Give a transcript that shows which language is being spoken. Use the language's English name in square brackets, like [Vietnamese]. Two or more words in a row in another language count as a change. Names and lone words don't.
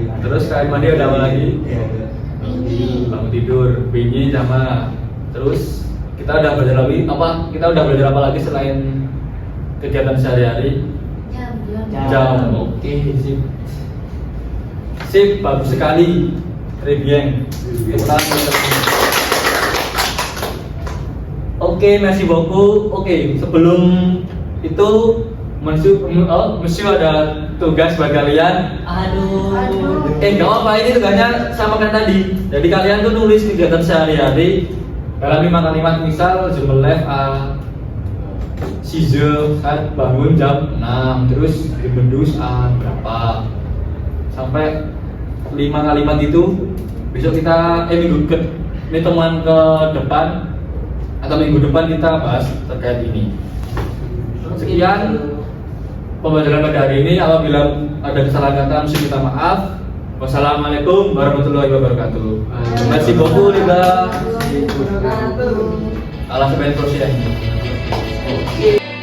[Indonesian] Terus kayak mandi ada apa lagi? Bangun tidur, binyi sama. Terus kita udah belajar lagi apa? Kita udah belajar apa lagi selain kegiatan sehari-hari? Jam. Oke, sip. Sip, bagus sekali. [French] Très bien. Oke, merci beaucoup. [Indonesian] Oke, sebelum itu Monsieur ada tugas buat kalian. Aduh. Gak apa, ini tugasnya sama kan tadi. Jadi kalian tuh nulis kegiatan sehari-hari dalam 5 kalimat. [French] Misal je me lève à 6 heures, [Indonesian] kan bangun jam 6, terus [French] je me douche à [Indonesian] berapa, sampai 5 kalimat itu. Besok kita ini temuan ke depan atau minggu depan kita bahas terkait ini. Sekian pembelajaran pada hari ini. Apabila ada kesalahan kata, mesti minta maaf. [Arabic] والسلام عليكم ورحمة الله وبركاته. [French] Merci beaucoup les gars. À la semaine prochaine. [Indonesian] Oke.